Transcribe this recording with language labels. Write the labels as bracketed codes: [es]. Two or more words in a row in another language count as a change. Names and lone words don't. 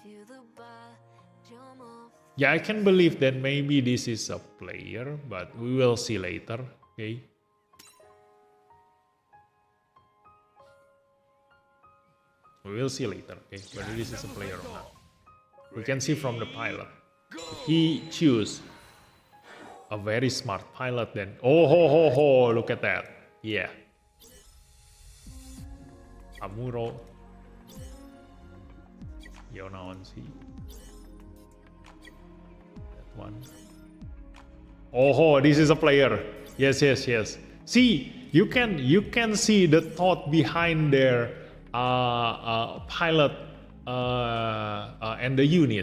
[en] Yeah, I can believe that maybe this is a player, but we will see later. Okay. We will see later, okay, whether this is a player or not. We can see from the pilot. If he choose a very smart pilot, then oh ho ho ho, look at that. Yeah. Amuro. Yona on C. That one. Oh ho, this is a player. Yes, yes, yes. See, you can see the thought behind their pilot and the unit.